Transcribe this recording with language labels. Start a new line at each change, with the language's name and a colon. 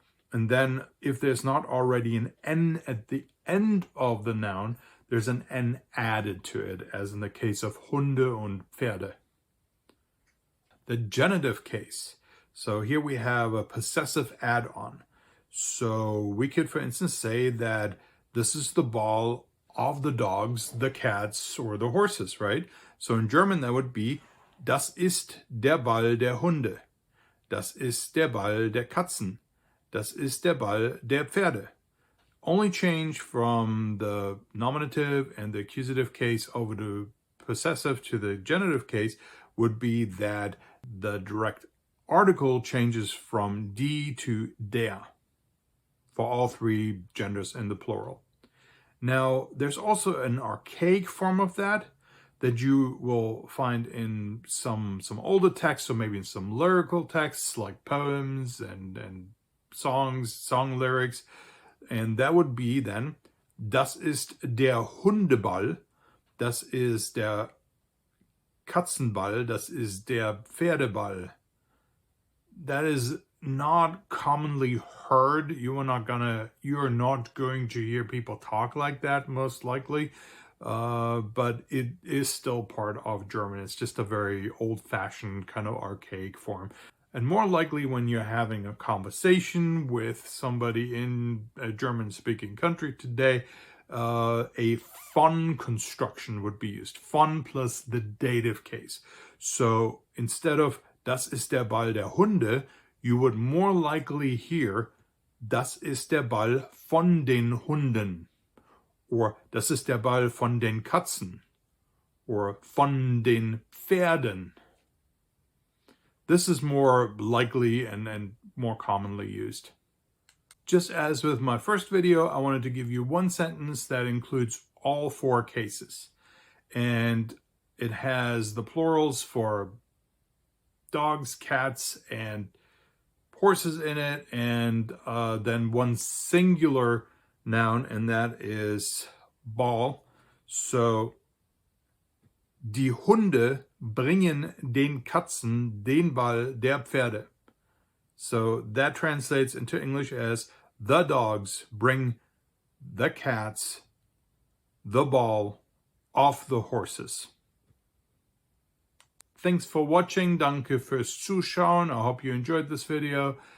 English: And then if there's not already an N at the end of the noun, there's an N added to it, as in the case of
German: Hunde und Pferde.
English: the genitive case. So here we have a possessive add-on. So we could, for instance, say that this is the ball of the dogs, the cats, or the horses, right? So in German, that would be,
German: das ist der Ball der Hunde. Das ist der Ball der Katzen. Das ist der Ball der Pferde.
English: Only change from the nominative and the accusative case over the possessive to the genitive case would be that the direct article changes from die to der for all three genders in the plural. Now, there's also an archaic form of that you will find in some older texts, or maybe in some lyrical texts like poems and songs, song lyrics. And that would be then,
German: das ist der Hundeball, das ist der Katzenball, das ist der Pferdeball.
English: That is not commonly heard. You are not going to hear people talk like that, most likely. But it is still part of German. It's just a very old-fashioned kind of archaic form. And more likely when you're having a conversation with somebody in a German-speaking country today, a fun construction would be used. Fun plus the dative case. So instead of
German: das ist der Ball der Hunde,
English: you would more likely hear
German: das ist der Ball von den Hunden. Or das ist der Ball von den Katzen. Or von den Pferden.
English: This is more likely and more commonly used. Just as with my first video, I wanted to give you one sentence that includes all four cases. And it has the plurals for dogs, cats, and horses in it, and then one singular noun, and that is Ball.
German: So, die Hunde bringen den Katzen den Ball der Pferde.
English: So that translates into English as, the dogs bring the cats the ball of the horses. Thanks for watching.
German: Danke fürs Zuschauen.
English: I hope you enjoyed this video.